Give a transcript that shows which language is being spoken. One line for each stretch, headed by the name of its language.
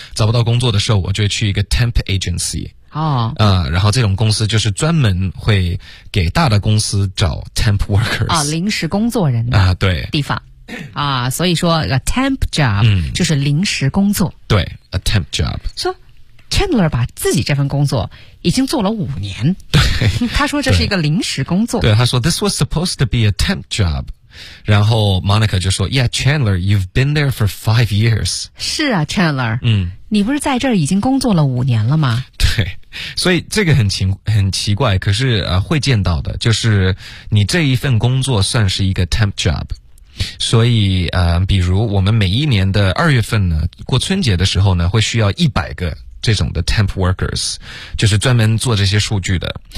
Chinese: 找不到工作的时候，我就会去一个 temp agency。然后这种公司就是专门会给大的公司找 temp workers 啊，临时工作人的对地方啊，所以说 a temp job 就是临时工作，对 a temp job。说 Chandler 把自己这份工作已经做了五年，对，他说这是一个临时工作，对，他说
English: this was supposed to be a temp job，
Chinese: 然后
English: Monica
Chinese: 就说
English: Yeah, Chandler, you've been there for 5 years.
Chinese: 是啊 Chandler、嗯、你不是在这儿已经工作了5年了吗？对，所以这个很奇怪，可是、会见到的，就是你这一份工作算是一个 temp job。所以比如我们每一年的2月份呢，过春节的时候呢，会需要100个这种的 temp workers， 就是专门做这些数据的。